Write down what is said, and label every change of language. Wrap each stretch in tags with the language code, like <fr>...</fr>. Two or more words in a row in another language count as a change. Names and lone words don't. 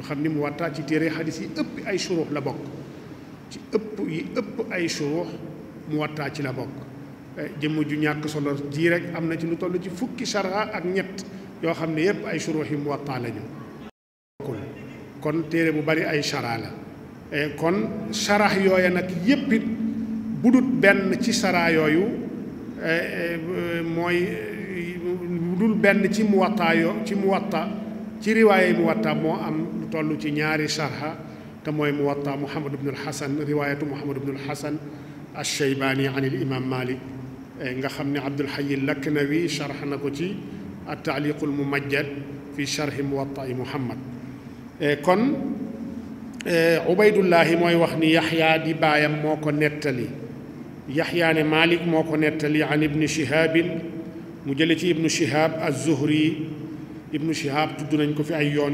<wo>xam ni Muwatta ci téere xadis yi ëpp ay shuruux la bokk ci ëpp ay shuruux Muwatta ci la bokk jëmm ju ñàkk solo ji rek am na ci lu toll ci fukki sharha ak ñett yoo xam ne yépp ay shuruux yi Muwatta lañu kon téere bu bari ay sharha la kon sharah yooya nag yépp it bu dut benn ci sharha yooyu mooy dul benn ci Muwatta ci riwaayé Muwatta moo am lu toll ci ñaari sharha te mooy Muwatta Muhammad ibn al-Hasan riwaayatu Muhammad ibn al-Hasan ash-Shaybaani</wo> <ar>an al-imam Malik</ar> <wo>nga xam ne Abdul Hayy al-Laknawi sharh na ko ci at-Ta'liq al-Mumajjad fi sharhi Muwatta Muhammad kon Ubaydullahi mooy wax ni Yaxya di baayam moo ko nettali Yaxya ne Malik moo ko nettali</wo> <ar>an ibni Shihabin</ar> <wo>mu jële ci ibnu Shihab az-Zuhri ibnu Shihab tudd nañ ko fi ay yoon</wo>